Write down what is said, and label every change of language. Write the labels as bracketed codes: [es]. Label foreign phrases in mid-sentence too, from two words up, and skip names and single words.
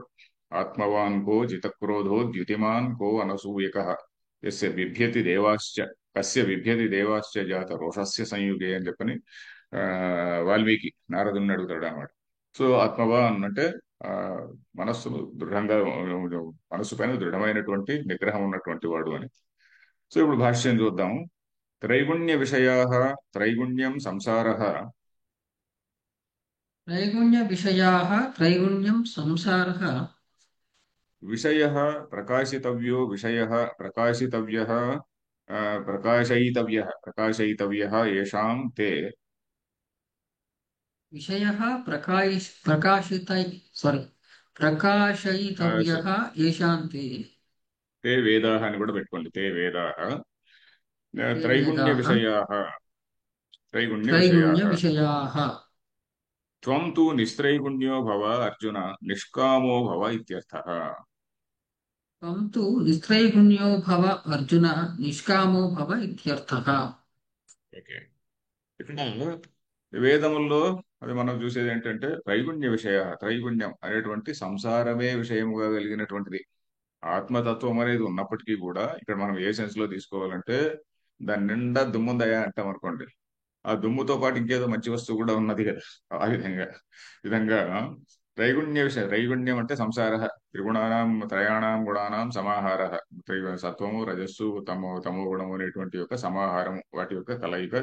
[sa] ఆత్మవాన్ కో జితక్రోధో ద్యుతిమాన్ కో అనసూయక యస్య బిభ్యతి దేవాశ్చ కస్య బిభ్యతి దేవాశ్చ జాత రోషస్య సంయుగే [te] అని చెప్పని ఆ, వాల్మీకి నారదుణ్ణి అడుగుతాడు అన్నమాట. సో ఆత్మవాన్ అంటే ఆ మనస్సును దృఢంగా, మనస్సు పైన దృఢమైనటువంటి నిగ్రహం ఉన్నటువంటి వాడు అని. సో ఇప్పుడు భాష్యం చూద్దాం. [sa] త్రైగుణ్య విషయా త్రైగుణ్యం సంసార. त्रैगुण्य विषयाः त्रैगुण्यं संसारः విషయ ప్రకాశితవ్యో విషయ ప్రకాశితవ్య प्रकाशयितव्यः येषां ते विषयः प्रकाशित సారీ स- ప్రకాశయితవ్యः येषां ते ते वेदाः [te] అని కూడా పెట్టుకోండి [sa] తే వేదాः ते त्रैगुण्य वेदाः विषयाः त्रैगुण्य विषयाः त्रैगुण्यविषयाः त्वं तु निस्त्रैगुण्यो भव अर्जुन निष्कामो भव इत्यर्थः त्वं तु निस्त्रैगुण्यो भव अर्जुन निष्कामो भव इत्यर्थः [te] ఓకే ఇక్కడ వేదముల్లో అది మనం చూసేది ఏంటంటే [sa] త్రైగుణ్య విషయ త్రైగుణ్యం [te] అనేటువంటి సంసారమే విషయముగా కలిగినటువంటిది ఆత్మతత్వం అనేది ఉన్నప్పటికీ కూడా ఇక్కడ మనం ఏ సెన్స్ లో తీసుకోవాలంటే దాని నిండా దుమ్ముందయా అంటాం అనుకోండి ఆ దుమ్ముతో పాటు ఇంకేదో మంచి వస్తువు కూడా ఉన్నది కదా ఆ విధంగా [sa] త్రైగుణ్య విషయం త్రైగుణ్యం [te] అంటే [sa] సంసార త్రిగుణానాం త్రయాణం గుణానాం సమాహార [te] సత్వము రజస్సు తమో గుణము అనేటువంటి యొక్క సమాహారం వాటి యొక్క కలయిక